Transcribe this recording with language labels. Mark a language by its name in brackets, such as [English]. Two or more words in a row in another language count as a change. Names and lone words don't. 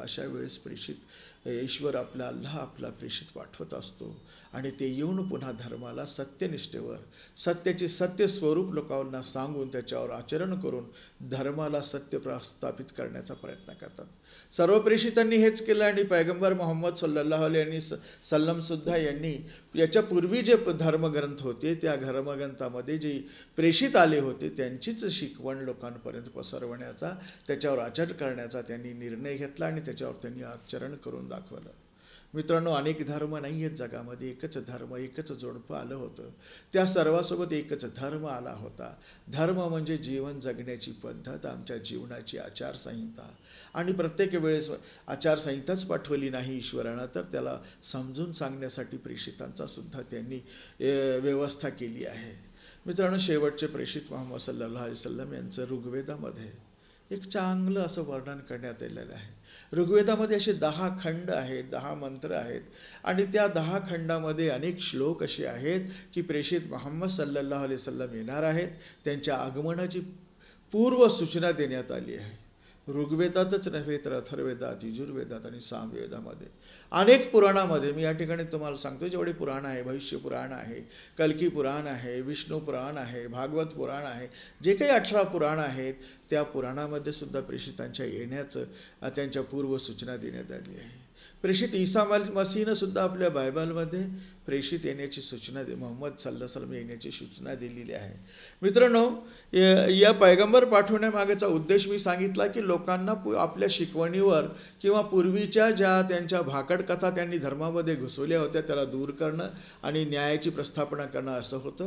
[Marathi] अशा वेळेस ईश्वर अल्लाह आपला प्रेषित पाठवत असतो आणि ते येऊन पुन्हा धर्माला सत्यनिष्ठेवर, सत्याचे सत्य स्वरूप लोकांना सांगून त्याच्यावर आचरण करून धर्माला सत्य प्रस्थापित करण्याचा प्रयत्न करतात. सर्व प्रेषितांनी हेच केलं आणि पैगंबर मोहम्मद [Arabic] صلى الله عليه وسلم [Marathi] सुद्धा यांनी याच्यापूर्वी जे धर्मग्रंथ होते त्या धर्मग्रंथामध्ये जे प्रेषित आले होते त्यांचीच शिकवण लोकांपर्यंत पसरवण्याचा, त्याच्यावर आचरण करण्याचा त्यांनी निर्णय घेतला आणि त्याच्यावर त्यांनी आचरण करून दाखवलं. मित्रांनो, अनेक धर्म नाही आहेत जगामध्ये, एकच धर्म, एकच जोडपं आलं होतं. त्या सर्वासोबत एकच धर्म आला होता. धर्म म्हणजे जीवन जगण्याची पद्धत, आमच्या जीवनाची आचारसंहिता. आणि प्रत्येक वेळेस आचारसंहिताच पाठवली नाही ईश्वरानं, तर त्याला समजून सांगण्यासाठी प्रेषितांचा सुद्धा त्यांनी व्यवस्था केली आहे. मित्रांनो, शेवटचे प्रेषित मोहम्मद [Arabic] صلى الله عليه وسلم [Marathi] यांचं ऋग्वेदामध्ये एक चांगलं असं वर्णन करण्यात आलेलं आहे. ऋग्वेदामध्ये असे 10 खंड आहेत, 10 मंत्र आहेत आणि त्या 10 खंडामध्ये अनेक श्लोक असे आहेत की प्रेषित मोहम्मद [Arabic] صلى الله عليه وسلم [Marathi] येणार आहेत, त्यांच्या आगमनाची पूर्व सूचना देण्यात आली आहे. ऋग्वेदातच नव्हे तर अथर्ववेदात, यजुर्वेदात आणि सामवेदामध्ये, अनेक पुराणामध्ये, मी या ठिकाणी तुम्हाला सांगतो जेवढे पुराण आहे, भविष्य पुराण आहे, कल्की पुराण आहे, विष्णू पुराण आहे, भागवत पुराण आहे, जे काही 18 पुराण आहेत त्या पुराणामध्ये सुद्धा प्रेषितांच्या येण्याचं त्यांच्या पूर्व सूचना देण्यात आली आहे. प्रेषित ईसा मसीहनं सुद्धा आपल्या बायबलमध्ये प्रेषित येण्याची सूचना मोहम्मद [Arabic] صلى الله عليه وسلم [Marathi] येण्याची सूचना दिलेली आहे. मित्रांनो, या पैगंबर पाठवण्यामागेचा उद्देश मी सांगितला की लोकांना आपल्या शिकवणीवर किंवा पूर्वीच्या ज्या त्यांच्या भाकड कथा त्यांनी धर्मामध्ये घुसवल्या होत्या त्याला दूर करणं आणि न्यायाची प्रस्थापना करणं असं होतं.